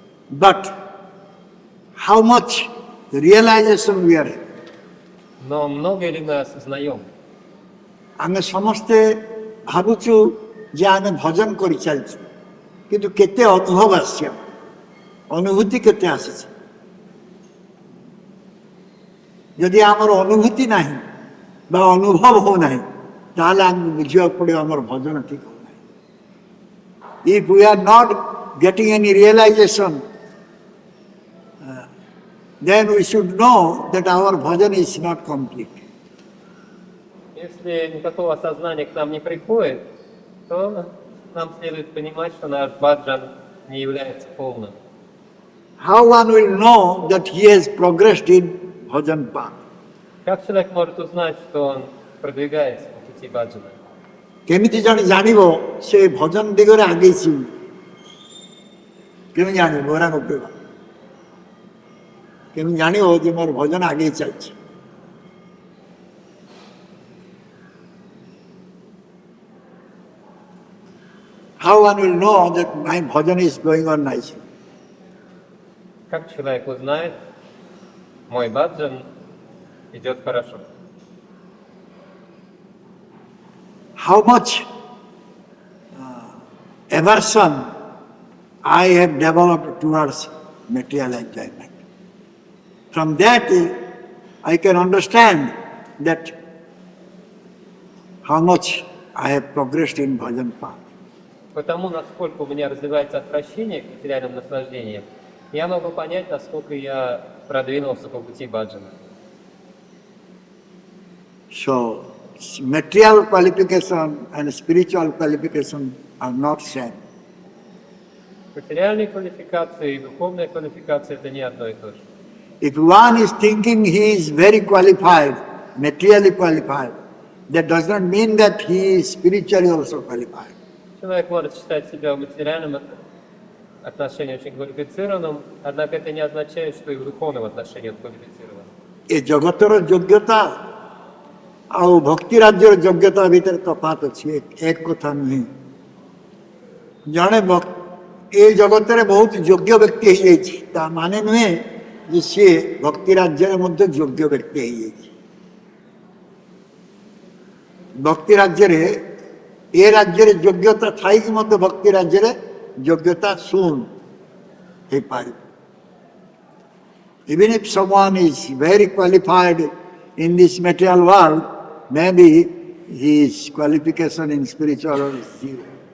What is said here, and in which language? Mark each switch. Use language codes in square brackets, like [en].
[en] but how much realization we are having. [ru] Но много ли мы осознаем? [or] ଆମେ ସମସ୍ତେ ଭାବୁଛୁ ଯେ ଆମେ ଭଜନ କରିଚାଲିଛୁ, କିନ୍ତୁ କେତେ ଅନୁଭବ ଆସିଛି, ଅନୁଭୂତି କେତେ ଆସିଛି. ଯଦି ଆମର ଅନୁଭୂତି ନାହିଁ ବା ଅନୁଭବ ହେଉନାହିଁ, ତାହେଲେ ଆମକୁ ବୁଝିବାକୁ ପଡ଼ିବ ଆମର ଭଜନ ଠିକ ହେଉନାହିଁ. [en] If we are not getting any realization, then we should know that our bhajan is not complete. [ru] Если никакого осознания к нам не приходит, то нам следует понимать, что наш баджан не является полным. [en] How one will know that he has progressed in bhajan path? [ru] Как человек может узнать, что он продвигается по пути баджана? [or] କେମିତି ଜଣେ ଜାଣିବ ସେ ଭଜନ ଦିଗରେ ଆଗେଇଛି, କେମିତି ଜାଣିବ? ଗୋରା ଗୋପେଇବା କେମିତି ଜାଣିବ ଯେ ମୋର ଭଜନ ଆଗେଇ ଚାଲିଛି? [en] How one will know that my bhajan is going on nicely? [ru] Как человек узнает, мой баджан идет хорошо? [en] How much aversion I have developed towards material enjoyment. From that, I can understand that how much I have progressed in bhajan path. [ru] Потому, насколько у меня развивается отвращение к материальным наслаждениям, я могу понять, насколько я продвинулся по пути баджана. [en] So, material qualification and spiritual qualification are not same. [ru] Материальные квалификации и духовная квалификация – это не одно и то же. [en] If one is thinking he is very qualified, materially qualified, that does not mean that he is spiritually also qualified. [ru] Человек может считать себя в материальном отношении очень квалифицированным, однако это не означает, что и в духовном отношении он квалифицирован. [or] ଏ ଜଗତର ଯୋଗ୍ୟତା ଆଉ ଭକ୍ତି ରାଜ୍ୟର ଯୋଗ୍ୟତା ଭିତରେ ତଫାତ ଅଛି, ଏକ କଥା ନୁହେଁ. ଜଣେ ଏ ଜଗତରେ ବହୁତ ଯୋଗ୍ୟ ବ୍ୟକ୍ତି ହେଇଯାଇଛି, ତା ମାନେ ନୁହେଁ ଯେ ସିଏ ଭକ୍ତି ରାଜ୍ୟରେ ମଧ୍ୟ ଯୋଗ୍ୟ ବ୍ୟକ୍ତି ହେଇଯାଇଛି. ଭକ୍ତି ରାଜ୍ୟରେ ଏ ରାଜ୍ୟରେ ଯୋଗ୍ୟତା ଥାଇକି ମଧ୍ୟ ଭକ୍ତି ରାଜ୍ୟରେ ଯୋଗ୍ୟତା ଶୂନ ହେଇପାରିବ. [en] Even if someone is very qualified in this material world, maybe his qualification in spiritual world is zero.